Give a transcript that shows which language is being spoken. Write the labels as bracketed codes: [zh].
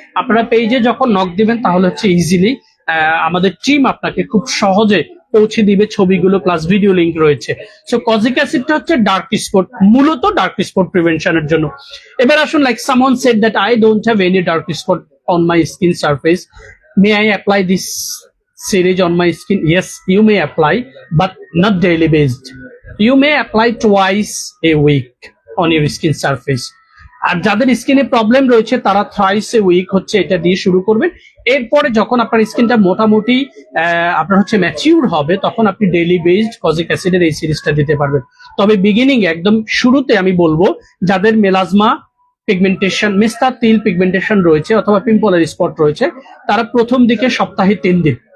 [bn] আপনারা পেজে যখন নক দিবেন তাহলে হচ্ছে ইজিলি আমাদের টিম আপনাকে খুব সহজে পৌঁছে দিবে ছবিগুলো প্লাস ভিডিও লিংক রয়েছে। সো কজিক অ্যাসিডটা হচ্ছে ডার্ক স্পট, মূলত ডার্ক স্পট প্রিভেনশনের জন্য। এবার আসুন, [en] Like someone said that I don't have any dark spot on my skin surface, may I apply this series on my skin? Yes, you may apply, but not daily based. You may apply twice a week on your skin surface. [bn] আর যাদের স্কিনে problem রয়েছে তারা thrice এ week হচ্ছে এটা দিয়ে শুরু করবেন। এরপরে যখন আপনার স্কিনটা মোটামুটি আপনার হচ্ছে ম্যাচিউর হবে, তখন আপনি ডেইলি বেসড কজিক অ্যাসিডের এই সিরিজটা দিতে পারবেন। তবে বিগিনিং একদম শুরুতে আমি বলবো, যাদের মেলাজমা, পিগমেন্টেশন, মেস্তা তিল পিগমেন্টেশন রয়েছে অথবা পিম্পলের স্পট রয়েছে, তারা প্রথম দিকে সপ্তাহে 3 দিন